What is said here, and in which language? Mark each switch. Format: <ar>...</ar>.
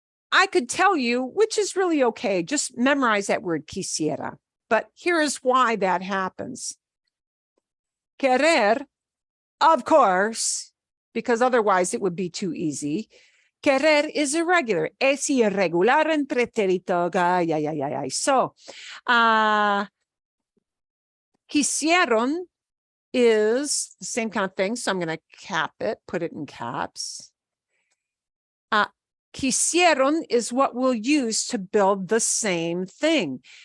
<en>I could tell you, which is really okay. Just memorize that word quisiera. But here's why that happens. Querer, of course, because otherwise it would be too easy. Querer is irregular.</en> <es>Es irregular en pretérito.</es> <en>So, quisieron is the same kind of thing. So I'm going to cap it, put it in caps. Quisieron is what we'll use to build the same thing.</en>